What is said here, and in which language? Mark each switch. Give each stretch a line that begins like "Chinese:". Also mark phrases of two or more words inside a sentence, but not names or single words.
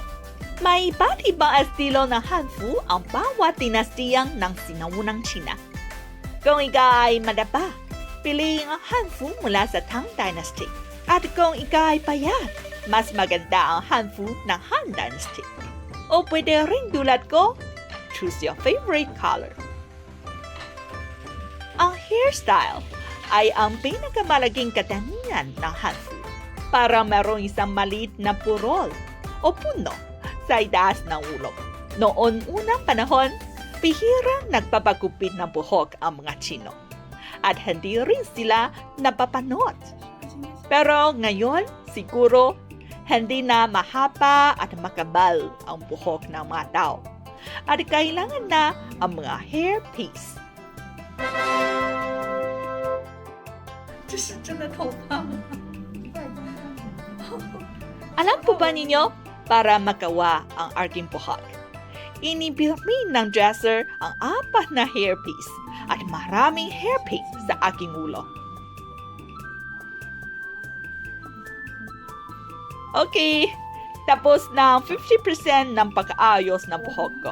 Filipino: May iba't ibang estilo ng hanfu ang bawat dinastiyang ng sinaunang China. Kung ikaw ay madapa, piliin ang hanfu mula sa Tang Dynasty. At kung ikaw ay payat, mas maganda ang hanfu ng Han Dynasty. O pwede rin tulad ko,
English: choose your favorite color.
Filipino: Ang hairstyle ay ang pinakamalaking katangian ng hanfu. Para mayroong isang maliit na purol o puno sa itaas ng ulo. Noon unang panahon, bihirang nagpapagupit ng buhok ang mga Chino. At hindi rin sila napapanot. Pero ngayon, siguro, hindi na mahaba at makabal ang buhok ng mga tao. At kailangan na ang mga hairpiece.
Chinese: 这是真的头发吗？
Filipino: Alam po ba ninyo, para magawa ang aking buhok, inibirmin ng dresser ang 4 na hairpiece at maraming hairpin sa aking ulo. Okay, tapos na ang 50% ng pag-aayos ng buhok ko.